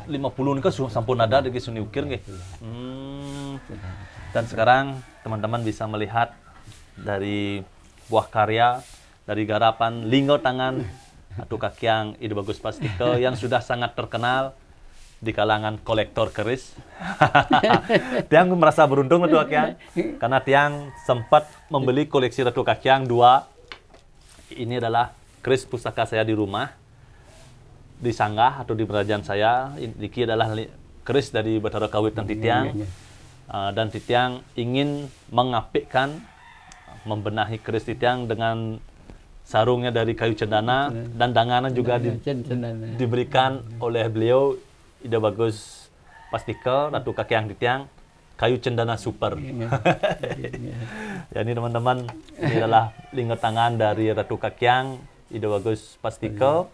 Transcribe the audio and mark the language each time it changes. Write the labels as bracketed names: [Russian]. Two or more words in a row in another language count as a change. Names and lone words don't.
[Indonesian] 50 ini kan sampun ada di seni ukir nggih. Dan sekarang teman-teman bisa melihat dari buah karya dari garapan linggo tangan Ratu Kakyang Ide Bagus Pastike yang sudah sangat terkenal di kalangan kolektor keris. Tiang merasa beruntung Ratu Kakyang karena Tiang sempat membeli koleksi Ratu Kakyang 2. Ini adalah keris pusaka saya di rumah, di sanggah atau di kerajaan saya. Ini adalah keris dari Bathara Kawitan Titiang. Dan Titiang ingin mengapikkan, membenahi keris Titiang dengan sarungnya dari kayu cendana dan danganan juga diberikan oleh beliau Ide Bagus Pastike Ratu Kakyang Titiang kayu cendana super. Jadi teman-teman, ini adalah lingkar tangan dari Ratu Kakyang Ide Bagus Pastike.